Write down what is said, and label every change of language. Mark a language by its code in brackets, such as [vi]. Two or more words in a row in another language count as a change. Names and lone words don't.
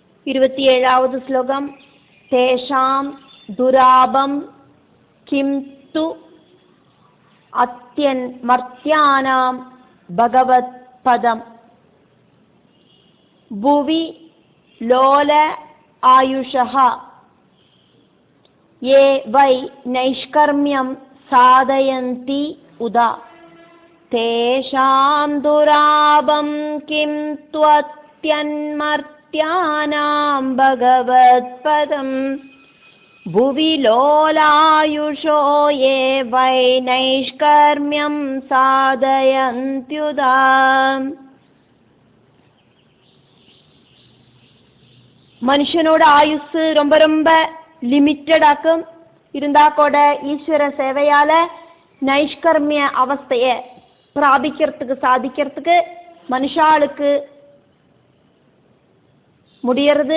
[sa] 27வது ஸ்லோகம். तेषाम् दुरापम् किम् तु अत्यन् मर्त्यानाम् भगवत् पदम् भुवि लोल आयुषः ये वै नैष्कर्म्यं साधयन्ति उदा तेषां दुराबं किं त्वत्यन्मर्त्यानां भगवत्पदं भुवि लोलायुषो ये वै नैष्कर्म्यं साधयन्त्युदा. [ta] மனுஷனோட ஆயுசு ரொம்ப ரொம்ப லிமிட்டட் ஆக்கும். இருந்தா கூட ஈஸ்வர சேவையால நைஷ்கர்மிய அவஸ்தைய பிராபிக்கிறதுக்கு சாதிக்கிறதுக்கு மனுஷாளுக்கு முடியறது.